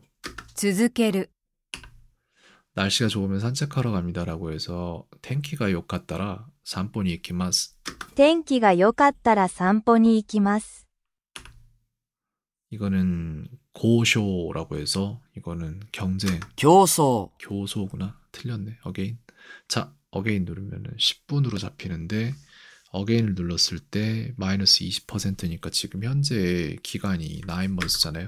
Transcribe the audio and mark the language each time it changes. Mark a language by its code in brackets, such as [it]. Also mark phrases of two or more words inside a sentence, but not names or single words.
[ja] 続ける、 [ko] 날씨가 좋으면 산책하러 갑니다라고 해서 [ja] 天気が良かったら散歩に行きます. 天気が良かったら散歩に行きます。 [ko] 이거는 고쇼라고 해서 이거는 경쟁, [ja] 競争、 [ko] 교소구나. 틀렸네. again. 자, again 누르면은 10분으로 잡히는데 again을 눌렀을 때 마이너스 20%니까 지금 현재 기간이 9months잖아요.